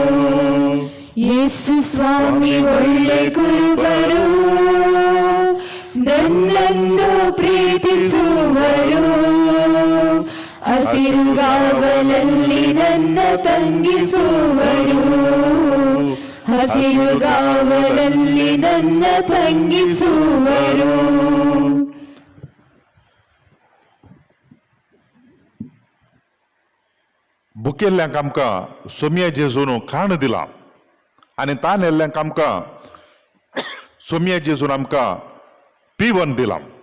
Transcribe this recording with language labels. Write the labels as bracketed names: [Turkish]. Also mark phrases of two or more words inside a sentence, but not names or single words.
[Kannada] ಯೇಸು ಸ್ವಾಮಿ ಒಳ್ಳೆ ಕುರುಬರು, ನನ್ನನ್ನು ಪ್ರೀತಿಸುವರು, ಹಸಿರುಗಾವಲಲ್ಲಿ ನನ್ನ ತಂಗಿಸುವರು, ಹಸಿರುಗಾವಲಲ್ಲಿ ನನ್ನ ತಂಗಿಸುವರು. [Konkani] भुकेल्ल्यांक आमकां सोम्या जेजून खाण दिलां आनी तान येल्ल्यांक आमकां सोम्या जेजून आमकां पिवन दिलां.